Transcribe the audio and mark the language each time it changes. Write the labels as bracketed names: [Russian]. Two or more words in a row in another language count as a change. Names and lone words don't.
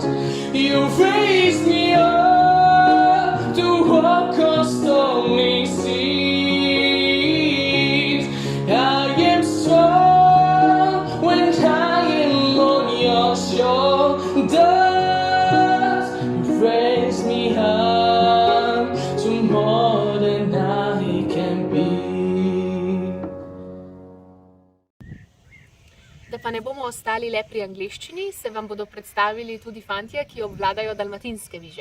[English] You raise me up to walk on stormy seas. I am strong when I am on your shoulders. You raise me up to more than I can be. [Slovenian] Da pa ne bomo ostali le pri angleščini, se vam bodo predstavili tudi fantje, ki obvladajo dalmatinske viže.